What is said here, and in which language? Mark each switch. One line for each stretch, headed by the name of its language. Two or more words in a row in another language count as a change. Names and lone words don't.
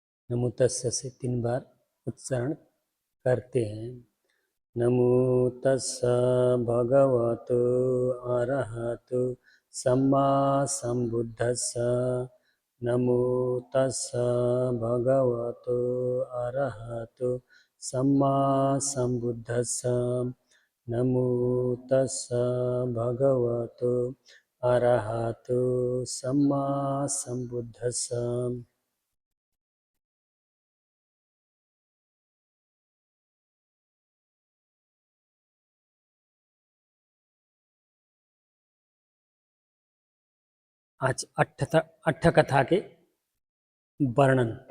Pali: नमो तस्य
Hindi: से 3 बार उच्चारण करते हैं।
Pali: नमो तस्स भगवतो अरहतो सम्मा संबुद्धस्स। नमो तस्स भगवतो अरहतो सम्मा संबुद्धस्स। नमो तस्स भगवतो अरहतो सम्मा संबुद्धस्स।
Hindi: आज अट्ठ कथा के वर्णन।